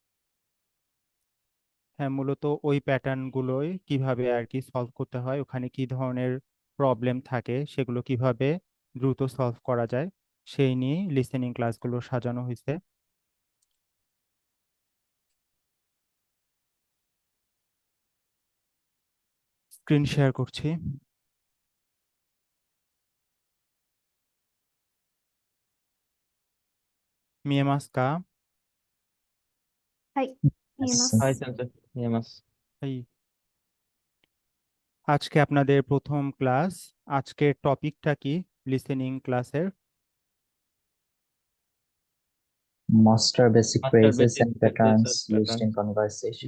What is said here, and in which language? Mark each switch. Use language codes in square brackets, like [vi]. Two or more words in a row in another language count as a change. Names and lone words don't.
[bn] হ্যাঁ মূলত ওই প্যাটার্ন গুলোই কিভাবে আর কি সলভ করতে হয় ওখানে কি ধরনের প্রবলেম থাকে সেগুলো কিভাবে দ্রুত সলভ করা যায় সেই নিয়ে লিসেনিং ক্লাসগুলো সাজানো হয়েছে [en] screen share [bn] করছি [ja] 見えます かはい見えますはい 先生 見えます. [bn] এই আজকে আপনাদের প্রথম ক্লাস আজকের টপিকটা কি লিসেনিং ক্লাসের [en] master basic মাস্টার ফ্রেজেস বেসিক and patterns ফ্রেজেস used in প্যাটার্নস কনভারসেশন।